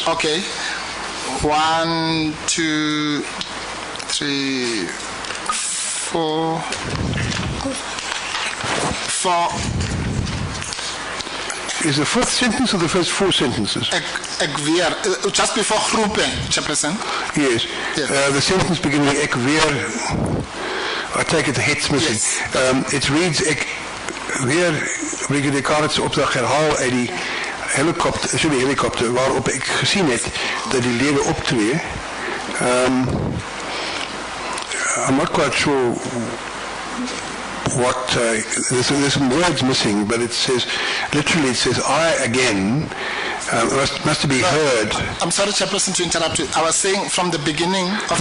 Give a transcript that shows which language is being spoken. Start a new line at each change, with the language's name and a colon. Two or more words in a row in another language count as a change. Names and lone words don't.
English: Okay. 1, 2, 3, 4. Is the fourth sentence or the first 4 sentences? Just before groepe, Chairperson. Yes. The sentence beginning
Afrikaans: ek weer,
English: I take it the head's missing. Yes. It reads
Afrikaans: ek weer Brigadier Carlos opdrag herhaal uit die helikopter waarop ek gesien het dat die lewe optree.
English: I'm not quite sure what there's some words missing, but it says literally, it says I again must be heard. I'm sorry, Chairperson, to interrupt you. I was saying from the beginning of